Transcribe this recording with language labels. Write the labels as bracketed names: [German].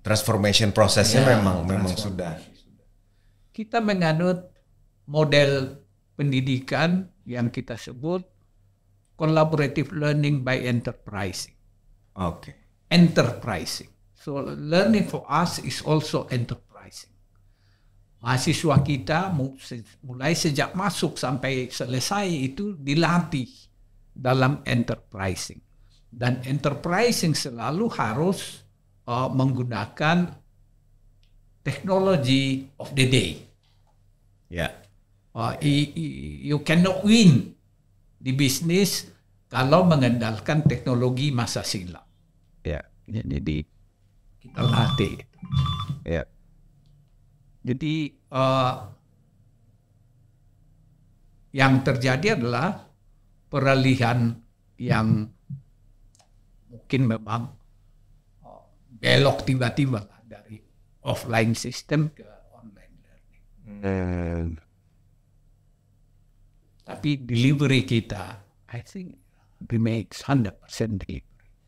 [Indonesian] Transformation prosesnya memang sudah. Kita menganut model pendidikan yang kita sebut [English] collaborative learning by enterprising. Okay. Enterprising. So learning for us is also enterprising. [Indonesian] Mahasiswa kita mulai sejak masuk sampai selesai itu dilatih dalam enterprising. Dan enterprising selalu harus menggunakan [English] technology of the day. Ya. You cannot win [Indonesian] di bisnis kalau mengandalkan teknologi masa silam. Ya. Jadi kita latih. Ya. Jadi yang terjadi adalah peralihan yang mungkin memang belok tiba-tiba dari offline system ke online learning. Tapi [English] delivery [Indonesian] kita, [English] I think remains 100% delivery.